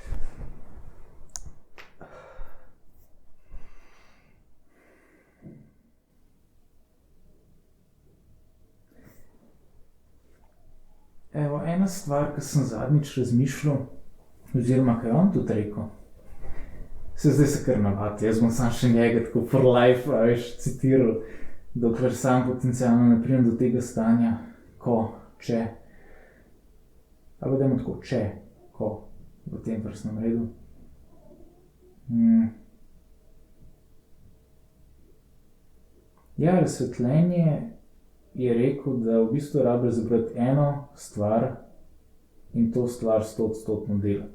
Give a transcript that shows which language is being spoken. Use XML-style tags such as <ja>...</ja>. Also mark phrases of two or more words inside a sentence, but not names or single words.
<sl>Evo, ena stvar, ki sem zadnjič razmišljal, oziroma kaj on tudi rekel, zdaj se kar navadi, jaz bom sam še njega tako</sl> <en>for life,</en> <sl>a veš, citiral, dokler sam potencialno ne pridem do tega stanja, če, ali dajmo tako, ko, v tem vrstnem redu. Razsvetljenje je rekel, da v bistvu rabi razbrati eno stvar in to stvar 100% delati.</sl>